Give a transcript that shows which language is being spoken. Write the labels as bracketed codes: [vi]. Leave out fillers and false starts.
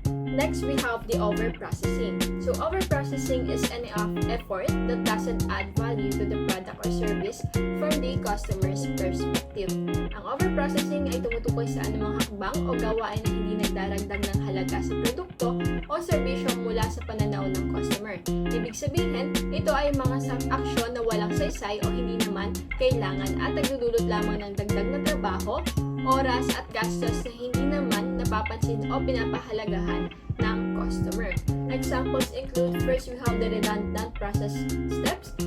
[en] Next, we have the overprocessing. So, overprocessing is any effort that doesn't add value to the product or service from the customer's perspective. [tl] Ang overprocessing ay tumutukoy sa anumang hakbang o gawain na hindi nagdaragdag ng halaga sa produkto o serbisyo mula sa pananaw ng customer. Ibig sabihin, ito ay mga aksyon na walang saysay o hindi naman kailangan at nagdudulot lamang ng dagdag na trabaho, oras at gastos na hindi naman napapansin o pinapahalagahan ng customer. [en] Examples include, first, we have the redundant process steps.